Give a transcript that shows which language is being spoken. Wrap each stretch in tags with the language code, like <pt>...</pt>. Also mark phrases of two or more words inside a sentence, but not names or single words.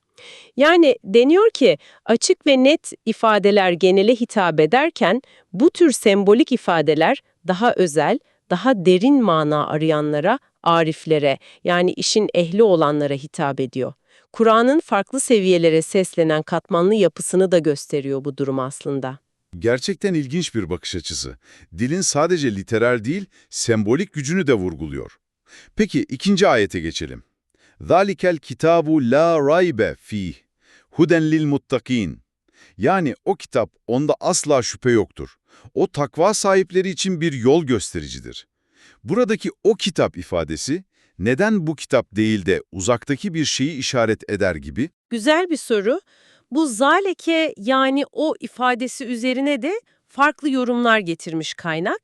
<tr>Yani deniyor ki açık ve net ifadeler genele hitap ederken bu tür sembolik ifadeler daha özel, daha derin mana arayanlara, ariflere, yani işin ehli olanlara hitap ediyor. Kur'an'ın farklı seviyelere seslenen katmanlı yapısını da gösteriyor bu durum aslında. Gerçekten ilginç bir bakış açısı. Dilin sadece literal değil, sembolik gücünü de vurguluyor. Peki ikinci ayete geçelim.</tr> <ar>ذَٰلِكَ الْكِتَابُ لَا رَيْبَ ف۪يهِ هُدًا لِلْمُتَّقِينَ.</ar> <tr>Yani o kitap, onda asla şüphe yoktur. O takva sahipleri için bir yol göstericidir. Buradaki o kitap ifadesi, neden bu kitap değil de uzaktaki bir şeyi işaret eder gibi? Güzel bir soru. Bu zaleke, yani o ifadesi üzerine de farklı yorumlar getirmiş kaynak.</tr>